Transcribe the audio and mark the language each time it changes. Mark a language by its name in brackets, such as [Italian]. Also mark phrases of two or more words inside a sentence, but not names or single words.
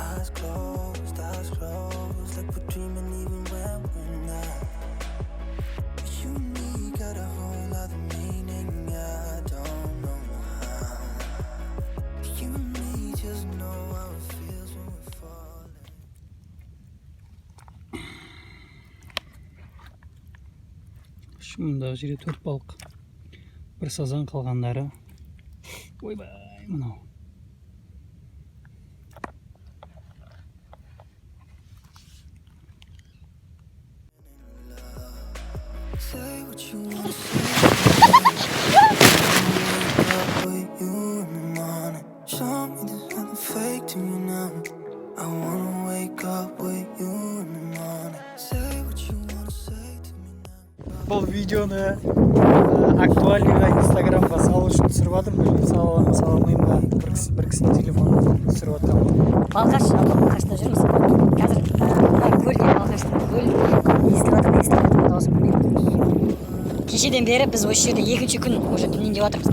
[English] eyes closed, like we're dreaming even when we're not. You and me got a whole other meaning, I don't know how. You and me just know how it feels when we're falling. [Kazakh] Мұндағы жерде 4 балық. Бір сазан, қалғандары. Ойбай, мынау. [English] Say what you want to say. With you in the morning. Show me there's nothing fake to me now. I wanna wake up with you in the morning. Say what you wanna say to me now. [Kazakh] Бұл видеоны актуалиға инстаграмға салу үшін түсіріп жатырмын. Білмеймін, сала алмаймын ба. Бір кісінің телефонын түсіріп жатырмын. Балқаш, Балқашта жүрміз. Қазір көлде Балқашта көл естіп жатырмын дауысын білмеймін. Кешеден бері біз осы жерде екінші күн уже түннен деп жатырмыз.